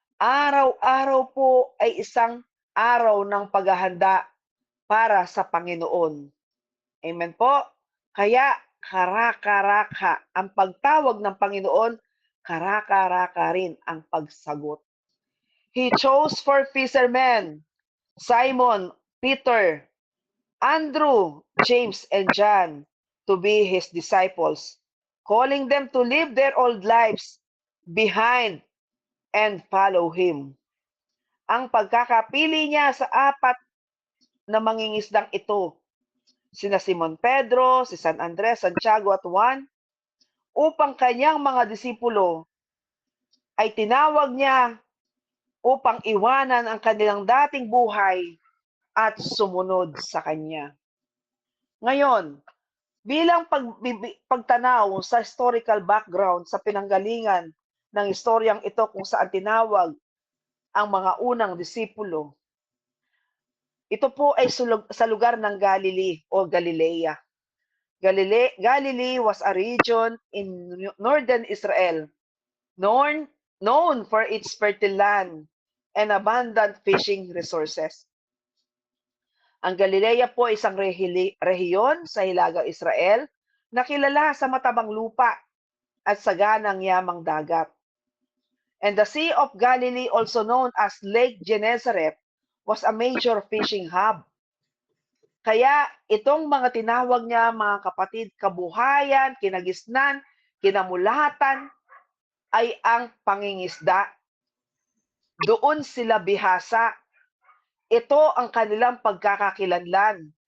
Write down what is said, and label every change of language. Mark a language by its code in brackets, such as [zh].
[tl] Araw-araw po ay isang araw ng paghahanda para sa Panginoon. Amen po? Kaya karaka-raka ang pagtawag ng Panginoon, karaka-raka rin ang pagsagot. [en] He chose 4 fishermen, Simon, Peter, Andrew, James, and John, to be his disciples, calling them to leave their old lives behind and follow him. [tl] Ang pagkakapili niya sa 4 na mangingisdang ito, sina Simon Pedro, si San Andres, Santiago at Juan, upang kanyang mga disipulo ay tinawag niya upang iwanan ang kanilang dating buhay at sumunod sa kanya. Ngayon, bilang pagtanaw sa [en] historical background [tl] sa pinanggalingan ng istoryang ito kung saan tinawag ang mga unang disipulo, ito po ay sa lugar ng Galilee o Galilea. [en] Galilee was a region in northern Israel, known for its fertile land and abundant fishing resources. [tl] Ang Galilea po ay isang rehiyon sa hilagang Israel na kilala sa matabang lupa at saganang yamang dagat. [en] And the Sea of Galilee, also known as Lake Gennesaret, was a major fishing hub. [tl] Kaya itong mga tinawag niya, mga kapatid, kabuhayan, kinagisnan, kinamulatan, ay ang pangingisda. Doon sila bihasa. Ito ang kanilang pagkakakilanlan.